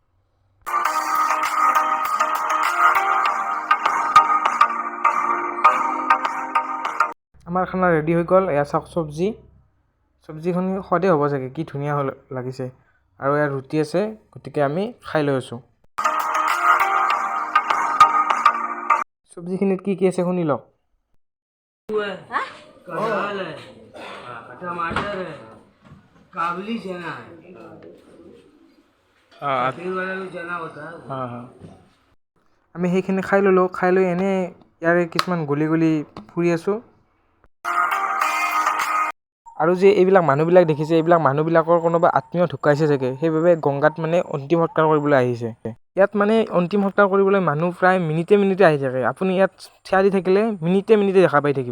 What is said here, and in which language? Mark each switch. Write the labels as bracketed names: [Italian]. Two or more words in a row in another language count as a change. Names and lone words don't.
[Assamese] আমাৰ খানা ৰেডি হৈ গ'ল, এয়া চাওক চব্জিখন সোৱাদেই হ'ব চাগে, কি ধুনীয়া লাগিছে, আৰু ইয়াত ৰুটি আছে, গতিকে আমি খাই লৈ আছোঁ। চব্জিখিনিত কি কি আছে শুনি লওক। [Hindi] कटहल है, टमाटर है, काबुली चना है, फिर वाला जो चना होता है [Assamese] আমি সেইখিনি খাই ল'লোঁ, খাই লৈ এনেই ইয়াৰে কিছুমান গলি ফুৰি আছোঁ। আৰু যে এইবিলাক মানুহবিলাক দেখিছে, এইবিলাক মানুহবিলাকৰ কোনোবা আত্মীয় ঢুকাইছে চাগে, সেইবাবে গংগাত মানে অন্তিম সৎকাৰ কৰিবলৈ আহিছে। ইয়াত মানে অন্তিম সৎকাৰ কৰিবলৈ মানুহ প্ৰায় মিনিটে আহি থাকে, আপুনি ইয়াত থিয় দি থাকিলে মিনিটে দেখা পাই থাকিব।